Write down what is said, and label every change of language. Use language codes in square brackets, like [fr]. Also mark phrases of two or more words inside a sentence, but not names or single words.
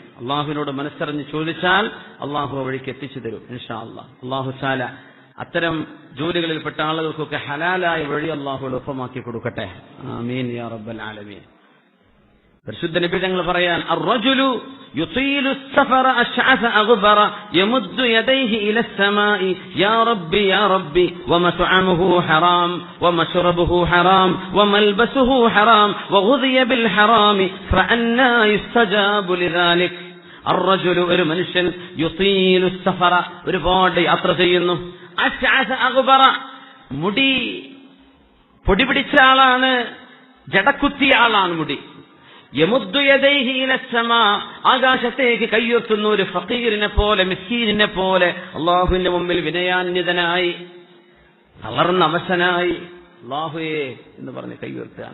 [ml] അള്ളാഹുവിനോട് മനസ്സറിഞ്ഞ് ചോദിച്ചാൽ അള്ളാഹു ആ വഴിക്ക് എത്തിച്ചു തരും [ar] إن شاء الله. الله تعالى [ml] അത്തരം ജോലികളിൽപ്പെട്ട ആളുകൾക്കൊക്കെ ഹലാലായ വഴി അള്ളാഹു എളുപ്പമാക്കി കൊടുക്കട്ടെ. [ar] آمين يا رب العالمين. [ml] പരിശുദ്ധ നബി തങ്ങൾ പറയാൻ, [ar] الرجل يطيل السفر أشعث أغبر يمد يديه إلى السماء يا ربي يا ربي ومطعمه حرام ومشربه حرام وملبسه حرام وغذي بالحرام فأنى يستجاب لذلك. الرجل, [ml] ഒരു മനുഷ്യൻ, [ar] يطيل السفر, [ml] ഒരുപാട് യാത്ര ചെയ്യുന്നു. [ar] أشعث أغبر, [ml] മുടി പൊടി പിടിച്ച ആളാണ്, ജടക്കുത്തിയ ആളാണ് മുടി. [ar] يمد يديه إلى السماء, [ml] ആകാശത്തേക്ക് കയ്യുയർത്തുന്ന ഒരു ഫഖീറിനെ പോലെ, മിസ്കീനിനെ പോലെ അള്ളാഹുവിന്റെ മുമ്പിൽ വിനയാന്വിതനായി തളർന്ന അവശനായി അല്ലാഹുവേ എന്ന് പറഞ്ഞ് കയ്യുയർത്തുകയാണ്.